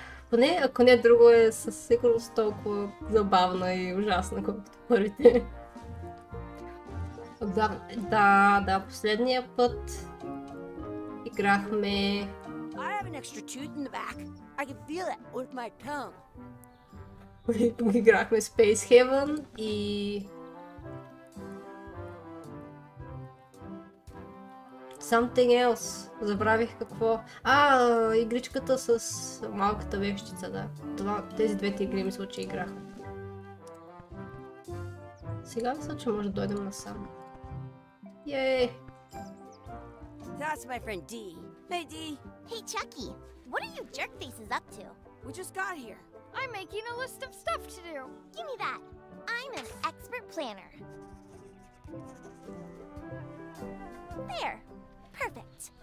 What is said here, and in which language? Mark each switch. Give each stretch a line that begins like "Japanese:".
Bulgarian: Поне, ако не друго, е със сигурност толкова забавна и ужасна, колкото първите. Да, последния път играхме...
English: I have an extra tooth in the back. I can feel it with my tongue.
Bulgarian: Играхме Space Heaven и...
English: Something else.
Bulgarian: Забравих какво. Игричката с малката вещица, да. Тези двете игри мисля, че играх. Сега мисля, че може да дойдем насам.
English: Yay! That's my friend D. Hey, D. Hey, Chucky, what are you jerk faces up to? We just got here. I'm making a list of stuff to do. Give me that. I'm an expert planner. There. Perfect.